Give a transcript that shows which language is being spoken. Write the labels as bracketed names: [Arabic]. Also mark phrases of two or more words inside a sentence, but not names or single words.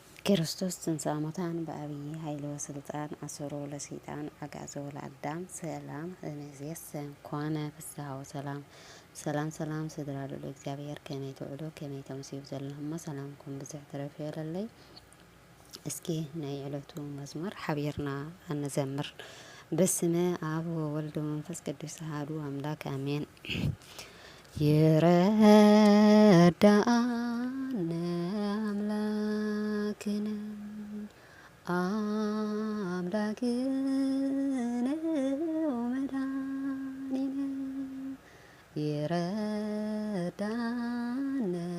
[Geez] ክርስቶስ ትንሣኤ ሙታን በአብይ ኃይል ወስልጣን አሰሮ ለሰይጣን አጋዞ ለአዳም ሰላም እምይእዜሰ ኮነ ፍስሐ ወሰላም። [Tigrinya] ሰላም ስድራሉ ለእግዚአብሔር ከመይ ትውዕሉ ከመይ ተምሲዩ ዘለኹሞ ሰላምኩም ብዙሕ ትረፍ የለለይ። እስኪ ናይ ዕለቱ መዝሙር ሓቢርና እንዘምር። [Geez] በስመ አብ ወወልድ ወመንፈስ ቅዱስ አሐዱ አምላክ አሜን። ይረዳአነ አምላክነ ወመድኃኒነ ይረዳአነ